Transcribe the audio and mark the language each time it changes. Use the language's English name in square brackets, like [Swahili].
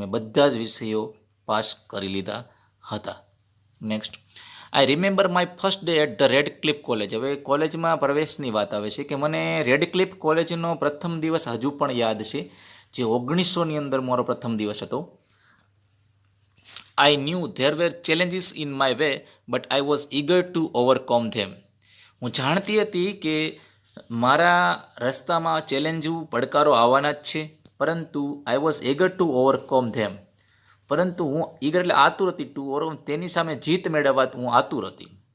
[Gujarati] મેં બધા જ વિષયો પાસ કરી લીધા હતા. [English] Next, I remember my first day at the Red Cliff College. [Gujarati] હવે કોલેજમાં પ્રવેશની વાત આવે છે કે મને રેડ ક્લિફ કોલેજનો પ્રથમ દિવસ હજુ પણ યાદ છે, જે 1900ની અંદર મારો પ્રથમ દિવસ હતો. [English] I knew there were challenges in my way, but I was eager to overcome them. [Gujarati] હું જાણતી હતી કે મારા રસ્તામાં ચેલેન્જો, પડકારો આવવાના જ છે, પરંતુ [English] I was eager to overcome them. [Gujarati] પરંતુ હું eager એટલે આતુર હતી, [English] to overcome [Gujarati] તેની સામે જીત મેળવવા હું આતુર હતી.